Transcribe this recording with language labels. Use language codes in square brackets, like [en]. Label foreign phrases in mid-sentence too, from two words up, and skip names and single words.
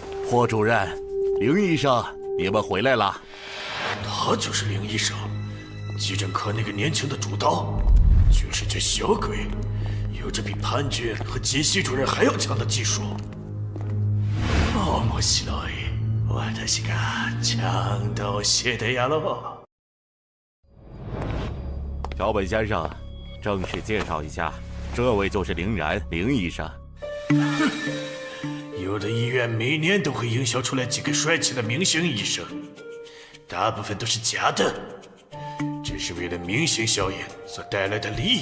[zh] 霍主任，林医生，你们回来了。他就是林医生，急诊科那个年轻的主刀，就是这小鬼，有着比潘军和金希主任还要强的技术。 [ja] 面白い。私がちゃんと教えてやろう。 [zh] 桥本先生，正式介绍一下，这位就是林然，林医生。有的医院每年都会营销出来几个帅气的明星医生，大部分都是假的，只是为了明星效应所带来的利益。